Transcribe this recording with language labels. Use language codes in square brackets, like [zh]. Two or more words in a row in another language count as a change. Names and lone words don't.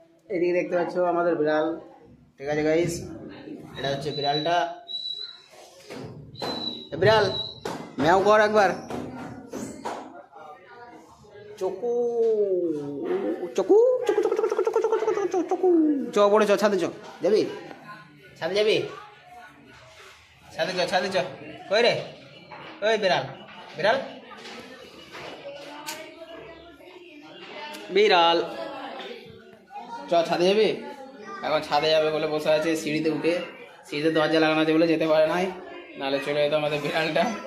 [bn] এদিকে দেখতে পাচ্ছ আমাদের বিড়াল, ঠিক আছে গাইস, এটা হচ্ছে বিড়ালটা। বিড়াল ম্যাও কর একবার, চকু চকু চকু চকু চকু চকু চকু চকু চকু চকু। চ পড়ে চ, ছাদে চ, যাবি ছাদে, যাবি ছাদে চ, ছাদে চ। কই রে ওই বিড়াল, বিড়াল বিড়াল চ, ছাদে যাবি? এখন ছাদে যাবে বলে বসে আছে সিঁড়িতে উঠে, সিঁড়িতে দরজা লাগানো আছে বলে যেতে পারে নাই, নাহলে চলে যেত আমাদের বিড়ালটা।